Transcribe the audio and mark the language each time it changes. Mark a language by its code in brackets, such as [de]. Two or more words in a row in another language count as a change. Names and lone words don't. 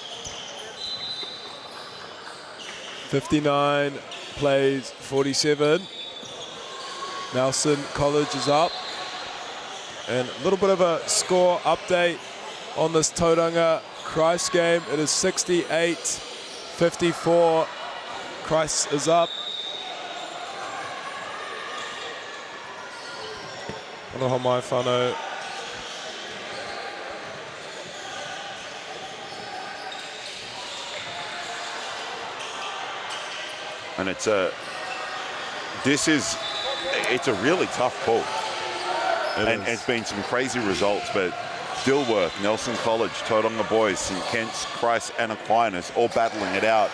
[en] 59 plays 47. Nelson College is up. And a little bit of a score update on this Tauranga Christ game. It is 68-54. Christ is up. [mi] Aloha mai whānau. [en] And it's a really tough pull. And it's been some crazy results, but Dilworth, Nelson College, Tauranga Boys, St Kitts, Christ and Aquinus all battling it out.